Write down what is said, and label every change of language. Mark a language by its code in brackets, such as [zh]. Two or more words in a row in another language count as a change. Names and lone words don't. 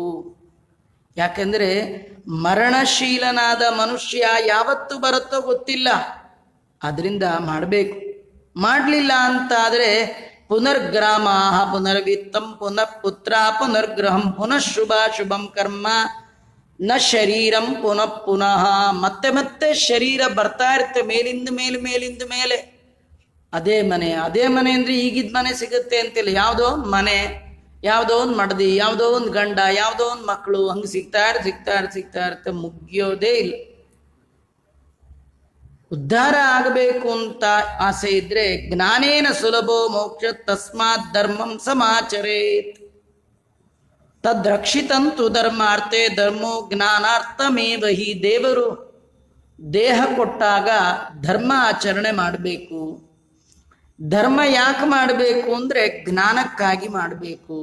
[kn] ಯಾಕೆಂದರೆ ಮರಣಶೀಲನಾದ ಮನುಷ್ಯ ಯಾವತ್ತು ಬರುತ್ತೋ ಗೊತ್ತಿಲ್ಲ, ಅದರಿಂದ ಮಾಡಬೇಕು. ಮಾಡಲಿಲ್ಲ ಅಂತಾದರೆ [sa] ಪುನರ್ಗ್ರಾಮ ಪುನರ್ವಿತ್ತಂ ಪುನಃ ಪುತ್ರ ಪುನರ್ಗ್ರಹಂ ಪುನಃ ಶುಭ ಶುಭಂ ಕರ್ಮ ನ ಶರೀರಂ ಪುನಃ ಪುನಃ. [kn] ಮತ್ತೆ ಮತ್ತೆ ಶರೀರ ಬರ್ತಾ ಇರುತ್ತೆ, ಮೇಲಿಂದ ಮೇಲೆ. ಅದೇ ಮನೆ ಅಂದರೆ ಈಗಿದ್ದ ಮನೆ ಸಿಗುತ್ತೆ ಅಂತಿಲ್ಲ. ಯಾವುದೋ ಒಂದು ಮನೆ, ಯಾವುದೋ ಒಂದು ಮಡದಿ, ಯಾವುದೋ ಒಂದು ಗಂಡ, ಯಾವುದೋ ಒಂದು ಮಕ್ಕಳು, ಹಂಗೆ ಸಿಗ್ತಾ ಇರುತ್ತೆ, ಮುಗಿಯೋದೇ ಇಲ್ಲ. ಉದ್ಧಾರ ಆಗಬೇಕು ಅಂತ ಆಸೆ ಇದ್ರೆ [sa] ಜ್ಞಾನೇನ ಸುಲಭೋ ಮೋಕ್ಷ ತಸ್ಮಾತ್ ಧರ್ಮಂ ಸಮಾಚರೇತ್. ತದ್ರಕ್ಷಿತಂತು ಧರ್ಮಾರ್ಥೆ ಧರ್ಮೋ ಜ್ಞಾನಾರ್ಥಮೇವ ಹಿ. [kn] ದೇವರು ದೇಹ ಕೊಟ್ಟಾಗ ಧರ್ಮ ಆಚರಣೆ ಮಾಡಬೇಕು. ಧರ್ಮ ಯಾಕೆ ಮಾಡಬೇಕು ಅಂದರೆ ಜ್ಞಾನಕ್ಕಾಗಿ ಮಾಡಬೇಕು.